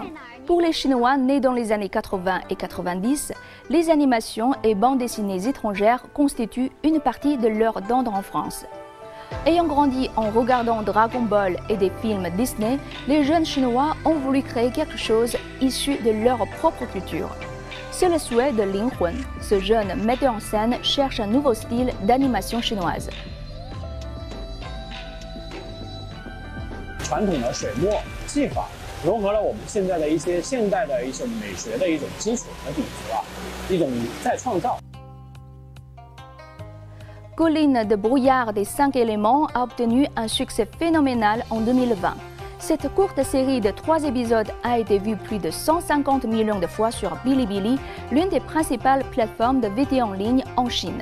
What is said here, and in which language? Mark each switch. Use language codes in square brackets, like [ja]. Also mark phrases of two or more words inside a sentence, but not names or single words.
[fr] Pour les Chinois nés dans les années 80 et 90, les animations et bandes dessinées étrangères constituent une partie de leur tendre enfance. Ayant grandi en regardant Dragon Ball et des films Disney, les jeunes Chinois ont voulu créer quelque chose issu de leur propre culture. C'est le souhait de Lin Hun. Ce jeune metteur en scène cherche un nouveau style d'animation chinoise. [zh] 传统的水墨技法融合了我们现在的一些现代的一种美学的一种基础和底子一种再创造。 [fr] Colline de brouillard des 5 éléments a obtenu un succès phénoménal en 2020. Cette courte série de 3 épisodes a été vue plus de 150 millions de fois sur Bilibili, l'une des principales plateformes de vidéo en ligne en Chine.